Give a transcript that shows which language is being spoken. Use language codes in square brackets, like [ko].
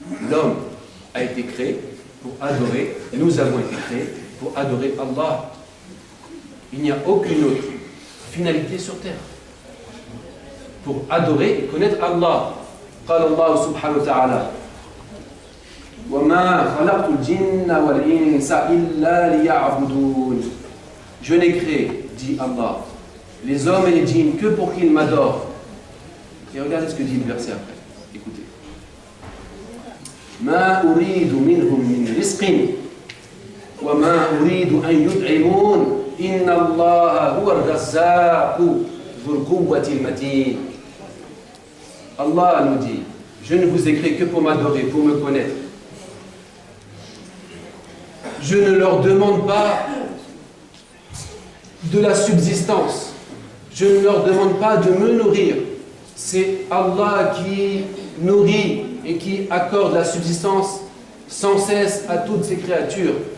[fr] L'homme a été créé pour adorer. Nous avons été créés pour adorer Allah. Il n'y a aucune autre finalité sur terre. Pour adorer et connaître Allah. [ar] قال الله سبحانه وتعالى وما خلقت الجن والإنس إلا ليعبدون. [fr] Je n'ai créé, dit Allah, les hommes et les djinns que pour qu'ils m'adorent. Et regardez ce que dit le verset après. Écoutez. [ar] ما أريد منهم من رزق وما أريد أن يطعمون إن الله هو الرزاق ذو القوة المتين. [fr] Allah nous dit, je ne vous ai créé que pour m'adorer, pour me connaître. Je ne leur demande pas de la subsistance. Je ne leur demande pas de me nourrir. C'est Allah qui nourrit et qui accorde la subsistance sans cesse à toutes ses créatures.